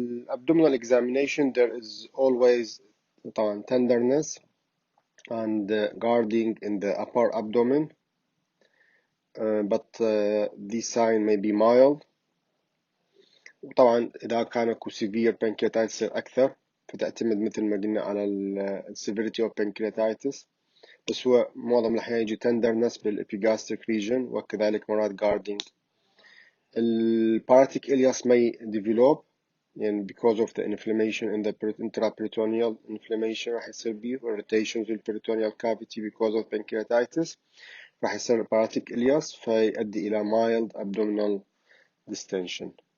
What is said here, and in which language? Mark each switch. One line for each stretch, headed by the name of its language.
English: Abdominal examination, there is always tenderness and guarding in the upper abdomen, but this sign may be mild.
Arabic: وطبعا إذا كان اكو
English: severe pancreatitis
Arabic: أكثر فتعتمد مثل ما قلنا على
English: severity of pancreatitis،
Arabic: بس هو معظم الأحيان يجي
English: tenderness
Arabic: بال
English: epigastric region
Arabic: وكذلك مرات guarding.
English: Paratic ileus may develop and because of the inflammation in the intraperitoneal inflammation
Arabic: راح يصير بيه
English: irritations in peritoneal cavity because of pancreatitis
Arabic: راح يصير
English: paratic ileus
Arabic: فيؤدي إلى
English: mild abdominal distension.